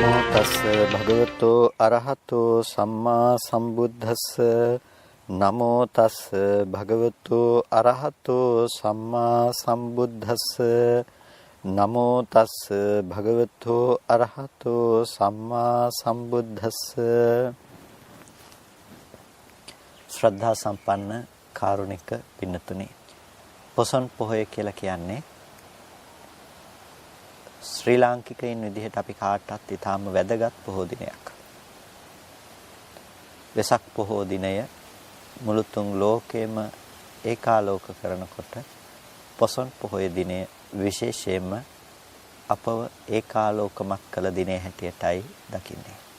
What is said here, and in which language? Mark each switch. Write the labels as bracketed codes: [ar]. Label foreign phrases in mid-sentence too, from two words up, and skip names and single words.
[pi] තස් භගවතෝ අරහතෝ සම්මා සම්බුද්දස්ස නමෝ තස් භගවතෝ අරහතෝ සම්මා සම්බුද්දස්ස නමෝ තස් භගවතෝ අරහතෝ සම්මා සම්බුද්දස්ස. [si] ශ්‍රද්ධා සම්පන්න කාරුණික පින්නතුනි, පොසොන් පොහොය කියලා කියන්නේ ශ්‍රී ලාංකිකයින් විදිහට අපි කාටත් ඊටාම වැදගත් පොහෝ දිනයක්. වෙසක් පොහෝ දිනය මුළු තුන් ලෝකෙම ඒකාලෝක කරනකොට පොසොන් පොහොය දිනය විශේෂයෙන්ම අපව ඒකාලෝකමත් කළ දිනය හැටියටයි දකින්නේ.